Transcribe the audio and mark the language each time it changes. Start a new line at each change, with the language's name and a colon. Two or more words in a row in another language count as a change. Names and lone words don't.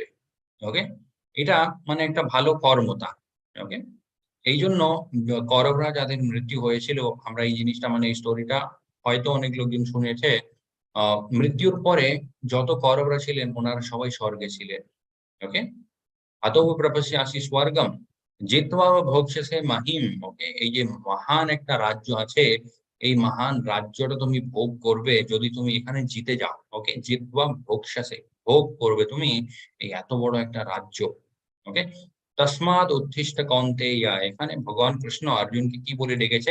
Bangla: ওকে, এটা মানে একটা ভালো কর্মতা। ওকে, এইজন্য কৌরবরা যাদের মৃত্যু হয়েছিল, আমরা এই জিনিসটা মানে এই স্টোরিটা হয়তো অনেক লোকজন শুনেছে। মৃত্যুর পরে যত কৌরবরা ছিলেন ওনারা সবাই স্বর্গে ছিলেন। ওকে,
Sanskrit: अतो प्रपश्यासि स्वर्गम जित्वा व भोक्ष्यसे महिम।
Bangla: ওকে, এই যে মহান একটা রাজ্য আছে, এই মহান রাজ্যটা তুমি ভোগ করবে যদি তুমি এখানে জিতে যাও। ওকে,
Sanskrit: জিতবা ভোগসাসে,
Bangla: ভোগ করবে তুমি এই এত বড় একটা রাজ্য। ওকে,
Sanskrit: তসমাদ উত্থিষ্ট কৌন্তেয়া,
Bangla: এখানে ভগবান কৃষ্ণ অর্জুনকে কি বলে ডেকেছে?